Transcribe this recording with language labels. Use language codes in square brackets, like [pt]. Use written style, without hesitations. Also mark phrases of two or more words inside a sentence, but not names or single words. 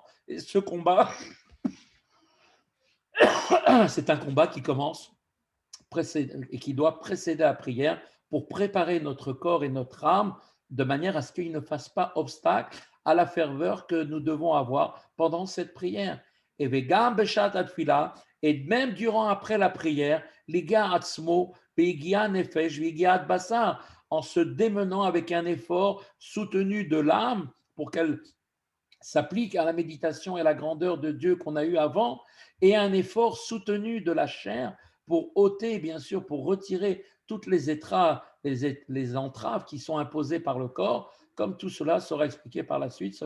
[fr] Et ce combat, c'est un combat qui commence et qui doit précéder la prière pour préparer notre corps et notre âme de manière à ce qu'il ne fasse pas obstacle à la ferveur que nous devons avoir pendant cette prière. [he] Et וגם בשעת התפילה, et même durant après la prière, ליגע עצמו ביגיעת נפש ויגיעת בשר, [fr] en se démenant avec un effort soutenu de l'âme pour qu'elle s'applique à la méditation et à la grandeur de Dieu qu'on a eu avant, et un effort soutenu de la chair pour ôter, bien sûr, pour retirer toutes les les entraves qui sont imposées par le corps, comme tout cela sera expliqué par la suite.